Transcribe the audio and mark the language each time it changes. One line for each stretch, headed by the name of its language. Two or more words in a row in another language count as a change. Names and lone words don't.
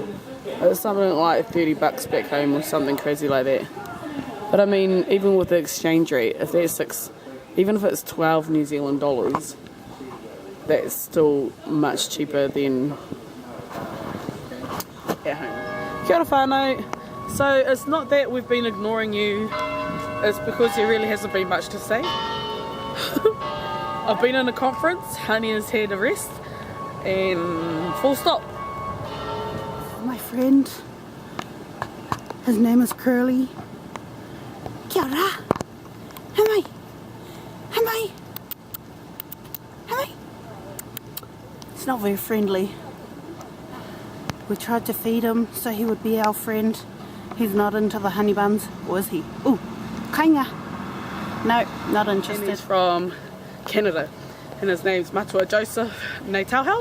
English: It's something like $30 back home or something crazy like that. But I mean, even with the exchange rate, if that's even if it's 12 New Zealand dollars, that's still much cheaper than at home.
Māori: Kia ora whānau.
English: So it's not that we've been ignoring you, it's because there really hasn't been much to say. I've been in a conference, Honey has had a rest, and full stop. My friend, his name is Curly.
Māori: Kia ora. Hamai. Hamai. Hamai.
English: It's not very friendly. We tried to feed him so he would be our friend. He's not into the honey buns, or is he? Ooh, kainga. No, not interested. And he's from Canada, and his name's Matua Joseph Naitauhau.